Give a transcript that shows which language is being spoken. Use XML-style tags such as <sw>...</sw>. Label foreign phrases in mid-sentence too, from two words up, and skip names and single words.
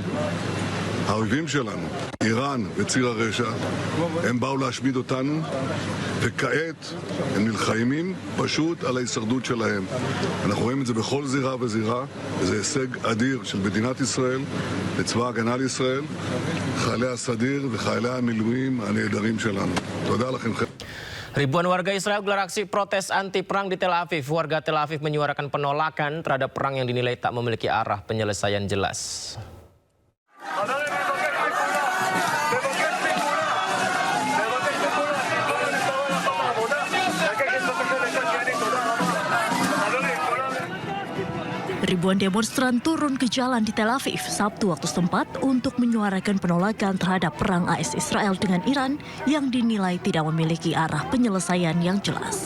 <he>האויבים שלנו, איראן וציר הרשע, הם באו להשמיד אותנו, וכעת הם נלחמים פשוט על ההישרדות שלהם. אנחנו רואים את זה בכל זירה וזירה, וזה הישג אדיר של מדינת ישראל, לצבא ההגנה לישראל, חיילי הסדיר וחיילי המילואים הנהדרים שלנו. תודה לכם.</he> <id>Ribuan warga Israel gelar aksi protes anti perang di Tel Aviv. Warga Tel Aviv menyuarakan penolakan terhadap perang yang dinilai tak memiliki arah penyelesaian jelas. Ribuan demonstran turun ke jalan di Tel Aviv Sabtu waktu setempat untuk menyuarakan penolakan terhadap perang AS Israel dengan Iran yang dinilai tidak memiliki arah penyelesaian yang jelas.</id>